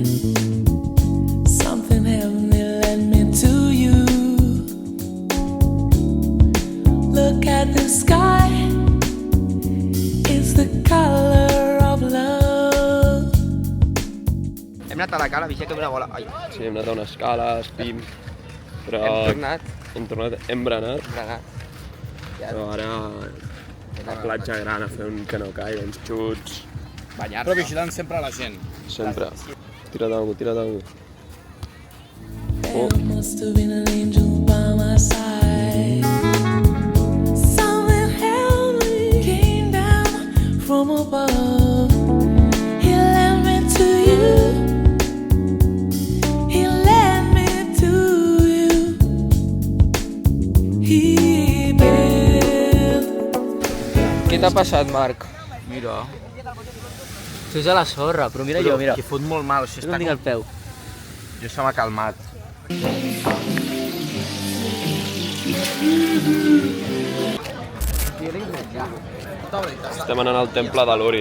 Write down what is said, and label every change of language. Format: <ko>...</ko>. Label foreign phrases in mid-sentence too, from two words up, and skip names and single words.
<en>Something heavenly led me to you. Look at the sky. It's the color of love.</en> <ca>Hem anat a la cala, vigila que una bola. Ai, Sí, hem anat a unes cales, pim, però... hem tornat, Hem berenat, berenat. però ara a la platja gran a fer un canokai, uns xuts, Però vigilant sempre la gent. sempre. Tira't algú, tira't algú.</ca> <en>There must have been an angel by my side. Something heavenly came down from above. He led me to you. He led me to you. He built.</en> <ca>Què t'ha passat, Marc? Mira, Estàs a la sorra, però mira jo, mira. que fot molt mal, això No em tinc el peu. Jo se m'ha calmat. Estem anant al temple de l'Uri.</ca>